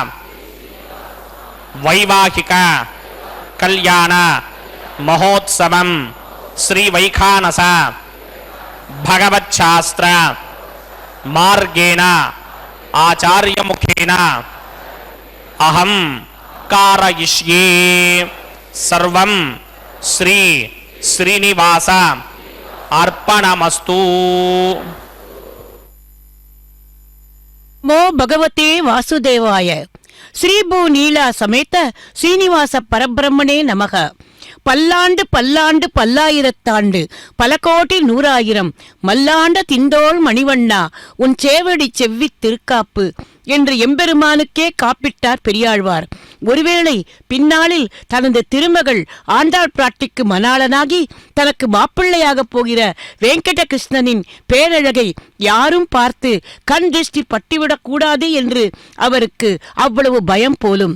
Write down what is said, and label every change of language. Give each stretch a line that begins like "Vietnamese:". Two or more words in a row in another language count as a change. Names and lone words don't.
Sanskrit: వైవాహిక కళ్యాణ మహోత్సవం శ్రీ వైఖానస భగవచ్ఛాస్త్ర మార్గేణ ఆచార్యముఖేన అహం కారయిష్యే సర్వం శ్రీ శ్రీనివాస అర్పణమస్తు. మో భగవతే వాసుదేవాయ. శ్రీభూనీలా సమేత శ్రీనివాస పరబ్రహ్మణే నమః.
Tamil: பல்லாண்டு பல்லாண்டு பல்லாயிரத்தாண்டு பல கோடி நூறாயிரம் மல்லாண்ட திண்டோள் மணிவண்ணா உன் சேவடி செவ்வி திருக்காப்பு என்று எம்பெருமானுக்கே காப்பிட்டார் பெரியாழ்வார். ஒருவேளை பின்னாளில் தனது திருமகள் ஆண்டாள் பிராட்டிக்கு மணாளனாகி தனக்கு மாப்பிள்ளையாக போகிற வெங்கடகிருஷ்ணனின் பேரழகை யாரும் பார்த்து கண் திருஷ்டி பட்டிவிடக் கூடாது என்று அவருக்கு அவ்வளவு பயம் போலும்.